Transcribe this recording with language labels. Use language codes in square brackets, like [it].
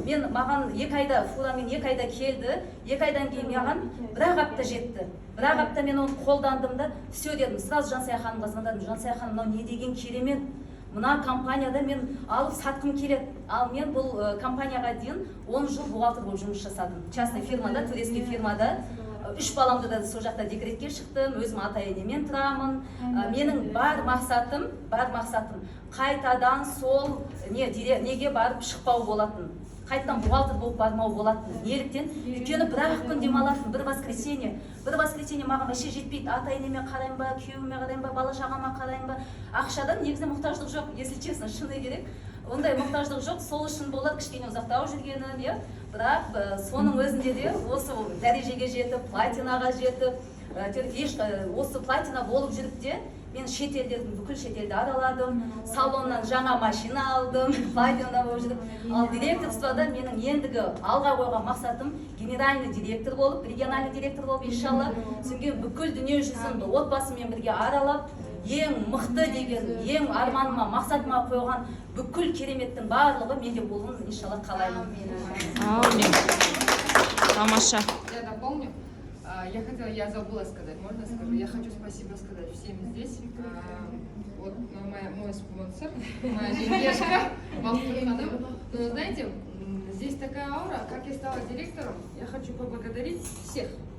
[kk] Маған 2 айда, фурамен 2 айда келді, 2 айдан кейін маған 1 апта жетті. 1 апта мен оны қолдандым да, все дедім, сразу Жансая ханымға звондадым. Жансая ханым, мынау не деген керемет. Мына компанияда мен алып сатқым келеді. Ал мен бұл компанияға дейін 10 жыл бухгалтер болып жұмыс жасадым. Частный фирмада, турецкий фирмада. 3 баламды да сол жақта декретке шықтым, өзім ата-енемен тұрамын. Менің бар мақсатым қайтадан сол неге барып шықпау болатын. Қайтадан бухгалтер болып бармау болатын. Неліктен? Өйткені 1 күн демалатын, 1 воскресенье. 1 воскресенье маған вообще жетпейді. Ата-енеме қарайын ба, күйеуіме қарайын ба, бала-шағама қарайын ба. Ақшадан негізі мұқтаждық жоқ, если честно, шыны керек. Ондай мұқтаждық жоқ, сол үшін болады кішкене ұзақтау жүргенім, бірақ соның өзінде де осы дәрежеге жетіп, платинаға жетіп, осы платина болып жүріп де, мен бүкіл шетелді араладым, салоннан жаңа машина алдым, платина болып жүріп. Ал директорствода менің ендігі алға қойған мақсатым генеральный директор болып, региональный директор болып, иншалла, түсінген бүкіл дүние жүзін отбасымен бірге аралап, ең мықты деген, ең арманыма, мақсатыма қойған бүкіл кереметтің барлығы менде болуын иншалла қалаймын. Тамаша. [ru] Я дополню. Я забыла сказать, можно скажу? Я хочу спасибо сказать всем здесь. Вот мой спонсор, моя денежка, но знаете, здесь такая аура, как я стала директором, я хочу поблагодарить всех.